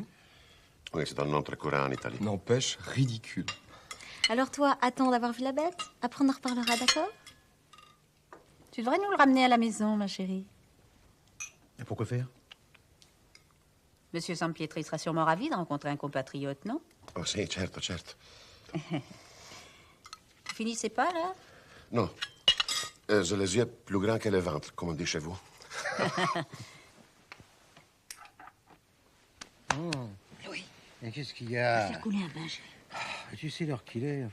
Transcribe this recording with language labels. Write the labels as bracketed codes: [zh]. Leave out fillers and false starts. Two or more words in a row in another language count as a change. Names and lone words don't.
[fr] Oui, c'est un nom très courant en Italie. N'empêche, ridicule. Alors toi, attends d'avoir vu la bête. Après, on en reparlera, d'accord? Tu devrais nous le ramener à la maison, ma chérie. Et pourquoi faire? Monsieur Sampietri sera sûrement ravi de rencontrer un compatriote, non? [it] Oh, si, certo, certo. [fr] Vous finissez pas, là? Non. J'ai les yeux plus grands que le ventre, comme on dit chez vous. Louis. Mais qu'est-ce qu'il y a? Faire couler un bain, chérie. Tu sais l'heure qu'il est.